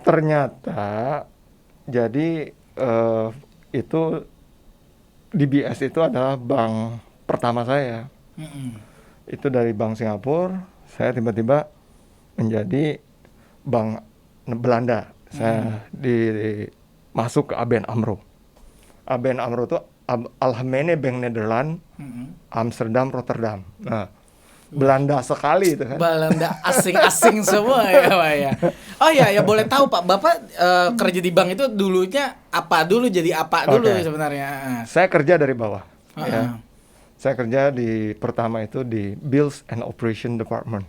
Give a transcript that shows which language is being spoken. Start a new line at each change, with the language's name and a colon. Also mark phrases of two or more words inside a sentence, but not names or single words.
Indonesian: Ternyata jadi itu DBS itu adalah bank pertama saya. Itu dari Bank Singapura, saya tiba-tiba menjadi bank Belanda. Saya masuk ke ABN AMRO. ABN AMRO itu Algemene Bank Nederland, Amsterdam, Rotterdam. Nah, Belanda sekali itu kan. Belanda asing-asing semua ya Pak ya. Oh ya boleh tahu Pak, Bapak kerja di bank itu dulunya apa dulu, jadi apa dulu sebenarnya? Saya kerja dari bawah. Ya. Saya kerja pertama itu di Bills and Operation Department.